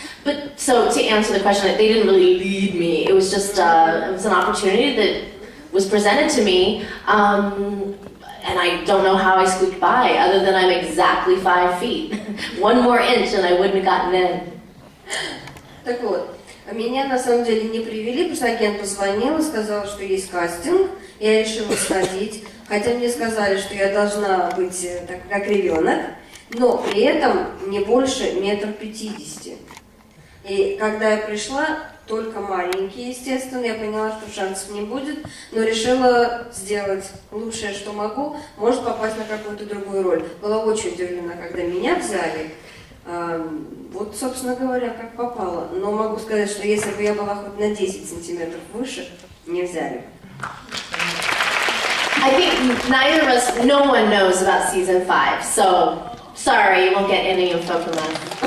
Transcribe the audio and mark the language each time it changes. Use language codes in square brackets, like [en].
[en] But so to answer the question, they didn't really lead me. It was just, it was an opportunity that was presented to me. And I don't know how I squeaked by, other than I'm exactly 5 feet. 1 more inch and I wouldn't have gotten in. [ru] Так вот, меня на самом деле не привели, потому что агент позвонил и сказал, что есть кастинг. Я решила сходить, хотя мне сказали, что я должна быть так, как ребенок, но при этом не больше 1,50 м. И когда я пришла, только маленький, естественно, я поняла, что шансов не будет, но решила сделать лучшее, что могу, может попасть на какую-то другую роль. Была очень удивлена, когда меня взяли. Вот, собственно говоря, как попало. Но могу сказать, что если бы я была хоть на 10 сантиметров выше, не взяли. [en] I think neither of us, no one knows about season 5, so sorry, you won't get any info from us.